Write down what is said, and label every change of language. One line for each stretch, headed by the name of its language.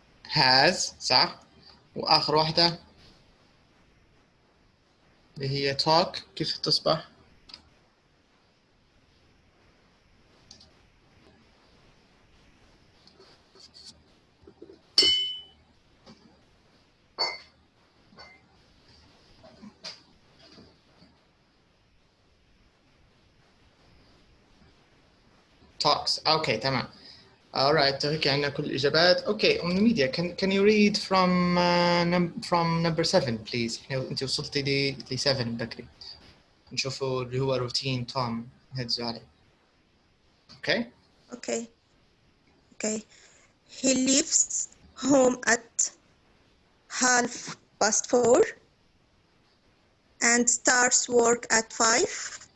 Arabic: has صح واخر واحدة اللي هي talk كيف تصبح؟ talks. اوكي تمام alright هيك عندنا كل الإجابات.
English: Okay, on the media, can you read from number 7 please؟
Arabic: أنت وصلتي ل 7 بكري. نشوفوا اللي هو روتين توم هدزوا عليه.
English: Okay? Okay. He leaves home at 4:30 and starts work at 5.